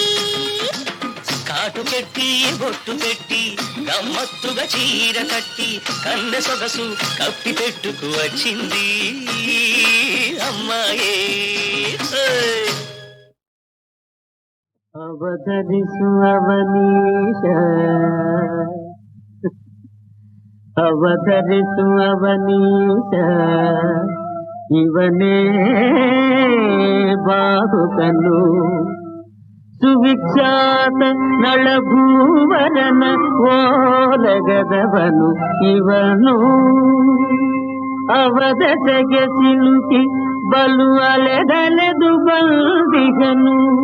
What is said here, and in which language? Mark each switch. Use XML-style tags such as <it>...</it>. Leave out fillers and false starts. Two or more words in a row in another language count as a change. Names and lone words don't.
<te>కాటు కట్టి బొట్టు పెట్టి గమ్మత్తుగా చీర కట్టి కన్నె సొగసు కప్పి పెట్టుకు వచ్చింది అమ్మాయే.</te> <kn>ಅವತರಿಸು ಅವನೀಶ, ಅವತರಿಸು ಅವನೀಶ, ಇವನೇ ಬಾಹುಕನು ಸುವಿಖ್ಯಾತ ನಳಭೂವರನ ಓಲಗದವನು ಇವನು. ಅವದಸಗೆ ಸಿಲುಕಿ ಬಲು ಅಲೆದಲೆದು ಬಂದಿಗನು.</kn>